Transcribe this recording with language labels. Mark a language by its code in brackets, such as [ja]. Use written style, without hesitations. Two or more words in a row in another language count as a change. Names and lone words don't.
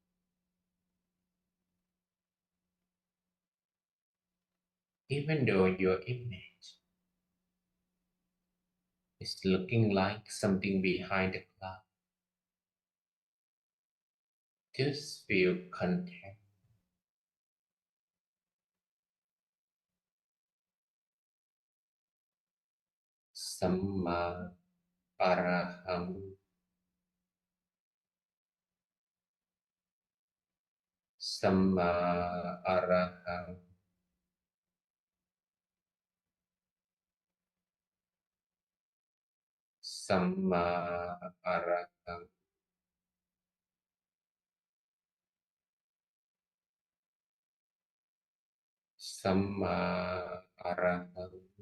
[en] Even though your image is looking like something behind the cloud, just feel content. [pi] Samma Araham, Samma Araham, Samma Araham, Samma Araham,